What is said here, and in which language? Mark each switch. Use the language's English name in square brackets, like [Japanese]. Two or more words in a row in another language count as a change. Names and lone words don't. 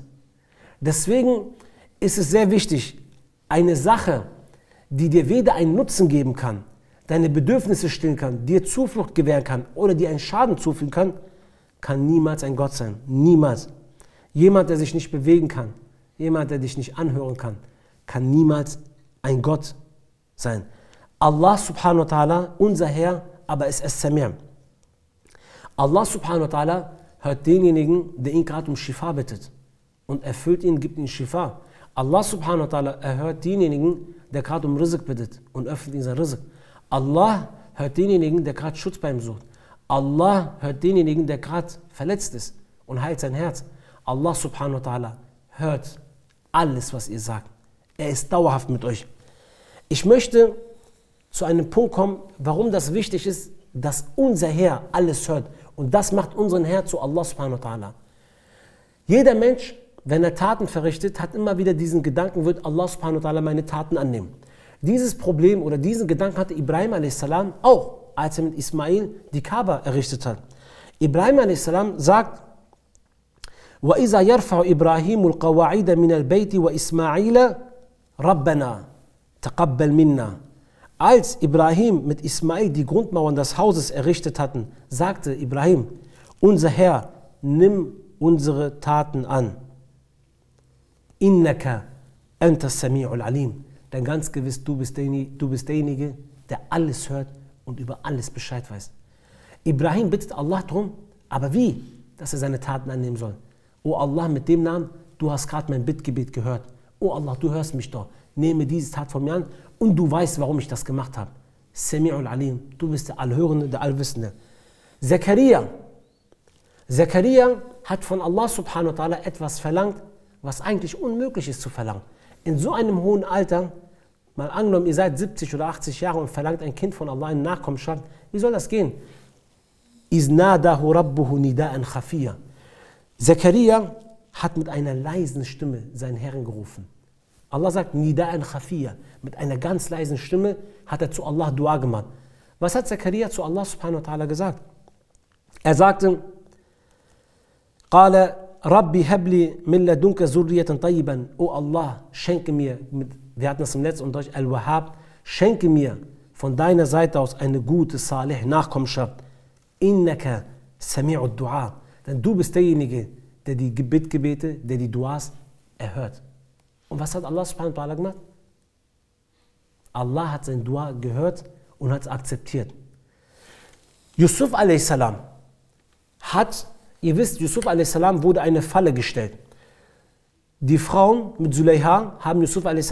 [German] Deswegen ist es sehr wichtig, eine Sache, die dir weder einen Nutzen geben kann, deine Bedürfnisse stillen kann, dir Zuflucht gewähren kann oder dir einen Schaden zufügen kann, kann niemals ein Gott sein. Niemals. Jemand, der sich nicht bewegen kann, jemand, der dich nicht anhören kann niemals ein Gott sein. [Arabic] الله سبحانه وتعالى, [German] unser Herr, aber es ist Samir. Allah [Arabic] سبحانه وتعالى [German] hört denjenigen, der ihn gerade um Shifa bittet und erfüllt ihn, gibt ihm Shifa. Allah [Arabic] سبحانه وتعالى [German] erhört denjenigen, der gerade um Rizq bittet und öffnet ihm sein Rizq. Allah hört denjenigen, der gerade Schutz bei ihm sucht. Allah hört denjenigen, der gerade verletzt ist und heilt sein Herz. Allah [Arabic] سبحانه وتعالى [German] hört alles, was ihr sagt. Er ist dauerhaft mit euch. Ich möchte zu einem Punkt kommen, warum das wichtig ist, dass unser Herr alles hört. Und das macht unseren Herr zu Allah [Arabic] سبحانه وتعالى. [German] Jeder Mensch, wenn er Taten verrichtet, hat immer wieder diesen Gedanken, wird Allah [Arabic] سبحانه وتعالى [German] meine Taten annehmen. Dieses Problem oder diesen Gedanken hatte Ibrahim a.s. auch, als er mit Ismail die Kaaba errichtet hat. Ibrahim a.s. sagt, [Arabic] وَإِذَا يَرْفَعُ إِبْرَاهِيمُ الْقَوَاعِدَ مِنَ الْبَيْتِ وَإِسْمَاعِيلَ رَبَّنَا تَقَبَّلْ مِنَّا. [German] Als Ibrahim mit Ismail die Grundmauern des Hauses errichtet hatten, sagte Ibrahim, unser Herr, nimm unsere Taten an. [Arabic] إنك أنت السميع العليم. [German] Denn ganz gewiss, du bist derjenige, der alles hört und über alles Bescheid weiß. Ibrahim bittet Allah darum, aber wie? Dass er seine Taten annehmen soll. O Allah, mit dem Namen, du hast gerade mein Bittgebet gehört. O Allah, du hörst mich doch. Nehme diese Tat von mir an und du weißt, warum ich das gemacht habe. [Arabic] السميع العليم. [German] Du bist der Allhörende, der Allwissende. Zakaria hat von Allah [Arabic] سبحانه وتعالى [German] etwas verlangt, was eigentlich unmöglich ist zu verlangen. In so einem hohen Alter, mal angenommen, ihr seid 70 oder 80 Jahre und verlangt ein Kind von Allah eine Nachkommenschaft, wie soll das gehen? [Arabic] إذ نادى ربه نداءً خفيًا. [German] Zakaria hat mit einer leisen Stimme seinen Herrn gerufen. Allah sagt [Arabic] نداءً خفيًا. [German] Mit einer ganz leisen Stimme hat er zu Allah Dua gemacht. Was hat Zakaria zu Allah [Arabic] سبحانه وتعالى [German] gesagt? Er sagte, [Arabic] قال رب هب لي من لدنك ذرية طيبة. [German] O Allah, schenke mir, wir hatten das im letzten Unterricht, Al-Wahhab, schenke mir von deiner Seite aus eine gute, salih Nachkommenschaft. [Arabic] إنك سميع الدعاء. [German] Denn du bist derjenige, der die Bittgebete, der die Duas erhört. Und was hat Allah [Arabic] سبحانه وتعالى [German] gemacht? Allah hat sein Dua gehört und hat es akzeptiert. Yusuf a.s. hat, ihr wisst, Yusuf a.s. wurde eine Falle gestellt. Die Frauen mit Zuleiha haben Yusuf a.s.